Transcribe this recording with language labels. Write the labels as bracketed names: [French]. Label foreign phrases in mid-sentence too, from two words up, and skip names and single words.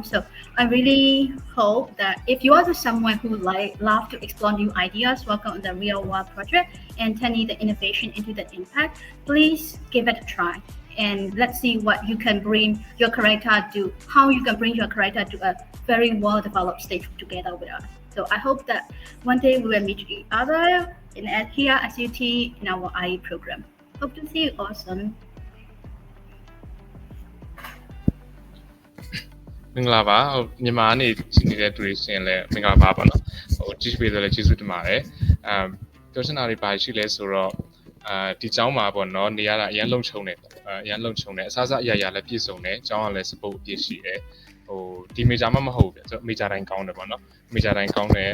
[English] So I really hope that if you are someone who love to explore new ideas, work on the real world project and turning the innovation into the impact, please give it a try. And let's see what you can bring your character to, how you can bring your character to a very well developed stage together with us. So I hope that one day we will meet each other here at SUT in our IE program. Hope to see you all soon. [Burmese] မင်္ဂလာပါမြန်မာအနေရှိနေတဲ့တူတွေရှင်လည်းမင်္ဂလာပါပါနော်ကြည့်ပေးတယ်လည်းကျေးဇူးတင်ပါတယ်ပြောချင်တာတွေပါရှိလဲဆိုတော့ဒီကျောင်း မှာပေါ့နော်နေရတာအရန်လုံခြုံတယ်အရန်လုံခြုံတယ်အစားအစာအရာရာလည်းပြည့်စုံတယ်ကျောင်းကလည်း support အပြည့်ရှိတယ်ဒီ major မှမဟုတ်ဘူးကျွန်တော် major တိုင်းကောင်းတယ်ပေါ့နော် major တိုင်းကောင်းတယ်